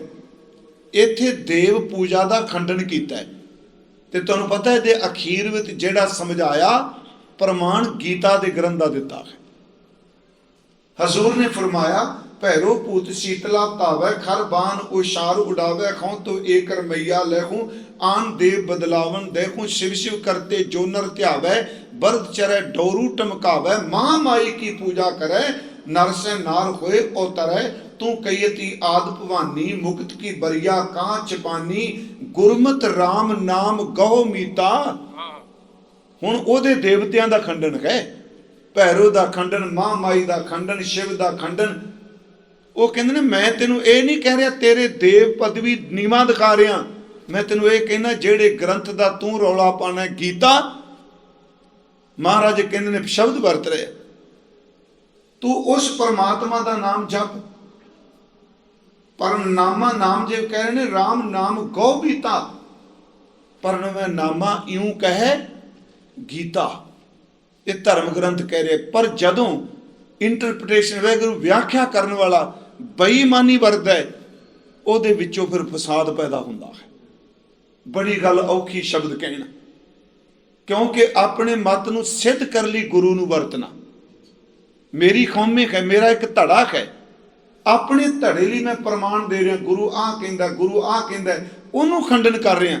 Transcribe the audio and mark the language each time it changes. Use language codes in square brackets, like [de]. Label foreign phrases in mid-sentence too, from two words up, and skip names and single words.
[pa] ਇੱਥੇ ਦੇਵ ਪੂਜਾ ਦਾ ਖੰਡਨ ਕੀਤਾ ਹੈ, ਤੇ ਤੁਹਾਨੂੰ ਪਤਾ ਇਹਦੇ ਅਖੀਰ ਵਿੱਚ ਜਿਹੜਾ ਸਮਝਾਇਆ ਪ੍ਰਮਾਣ ਗੀਤਾ ਦੇ ਗ੍ਰੰਥ ਦਾ ਦਿੱਤਾ ਹੈ। ਹਜ਼ੂਰ ਨੇ ਫਰਮਾਇਆ, ਭੈਰੋ ਭੂਤ ਸ਼ੀਤਲਾ ਧਾਵੈ, ਖਰ ਬਾਣ ਉਸ਼ਾਰ ਉਡਾਵੈ, ਖਾਂ ਤੋ ਏਕ ਰਮਈਆ ਲੈਹੂੰ, ਆਨ ਦੇਵ ਬਦਲਾਵਨ ਦੇਖੂੰ, ਸ਼ਿਵ ਸ਼ਿਵ ਕਰਤੇ ਜੋ ਨਰ ਧਿਆਵੈ, ਬਰਦ ਚਰੈ ਡਉਰੂ ਢਮਕਾਵੈ, ਮਾਂ ਮਾਈ ਕੀ ਪੂਜਾ ਕਰੈ, ਨਰ ਸੇ ਨਾਰ ਹੋਇ ਅਉਤਰੈ, ਤੂ ਕਹੀਅਤ ਆਦਿ ਭਵਾਨੀ, ਮੁਕਤਿ ਕੀ ਬਰੀਆ ਕਹਾ ਛਪਾਨੀ, ਗੁਰਮਤਿ ਰਾਮ ਨਾਮ ਗਹੁ ਮੀਤਾ। ਹੁਣ ਓਦੇ ਦੇਵਤਿਆਂ ਦਾ ਖੰਡਨ ਹੈ, ਭੈਰੋ ਦਾ ਖੰਡਨ, ਮਾਂ ਮਾਈ ਦਾ ਖੰਡਨ, ਸ਼ਿਵ ਦਾ ਖੰਡਨ। ਉਹ ਕਹਿੰਦੇ ਨੇ ਮੈਂ ਤੈਨੂੰ ਇਹ ਨਹੀਂ ਕਹਿ ਰਿਹਾ ਤੇਰੇ ਦੇਵ ਪਦਵੀ ਨੀਵਾਂ ਦਿਖਾ ਰਿਹਾ, ਮੈਂ ਤੈਨੂੰ ਇਹ ਕਹਿਣਾ ਜਿਹੜੇ ਗ੍ਰੰਥ ਦਾ ਤੂੰ ਰੌਲਾ ਪਾਨਾ ਗੀਤਾ, ਮਹਾਰਾਜ ਕਹਿੰਦੇ ਨੇ ਸ਼ਬਦ ਵਰਤ ਰਹੇ, ਤੂੰ ਉਸ ਪਰਮਾਤਮਾ ਦਾ ਨਾਮ ਜਪ। ਪਰ ਨਾਮਾ ਨਾਮ ਜੇ ਕਹਿ ਰਹੇ ਨੇ ਰਾਮ ਨਾਮ ਗਉ ਬੀਤਾ, ਪਰ ਮੈਂ ਨਾਮਾ ਯੂੰ ਕਹੇ ਗੀਤਾ, ਇਹ ਧਰਮ ਗ੍ਰੰਥ ਕਹਿ ਰਹੇ। ਪਰ ਜਦੋਂ ਇੰਟਰਪ੍ਰਿਟੇਸ਼ਨ ਵੈਗੁਰੂ ਵਿਆਖਿਆ ਕਰਨ ਵਾਲਾ ਬੇਈਮਾਨੀ ਵਰਤਦਾ ਹੈ, ਉਹਦੇ ਵਿੱਚੋਂ ਫਿਰ ਫਸਾਦ ਪੈਦਾ ਹੁੰਦਾ ਹੈ। ਬੜੀ ਗੱਲ ਔਖੀ ਸ਼ਬਦ ਕਹਿਣਾ, ਕਿਉਂਕਿ ਆਪਣੇ ਮਤ ਨੂੰ ਸਿੱਧ ਕਰ ਲਈ ਗੁਰੂ ਨੂੰ ਵਰਤਣਾ। ਮੇਰੀ ਕੌਮਿਕ ਹੈ, ਮੇਰਾ ਇੱਕ ਧੜਾ ਹੈ, ਆਪਣੇ ਧੜੇ ਲਈ ਮੈਂ ਪ੍ਰਮਾਣ ਦੇ ਰਿਹਾ, ਗੁਰੂ ਆਹ ਕਹਿੰਦਾ, ਗੁਰੂ ਆਹ ਕਹਿੰਦਾ, ਉਹਨੂੰ ਖੰਡਨ ਕਰ ਰਿਹਾ।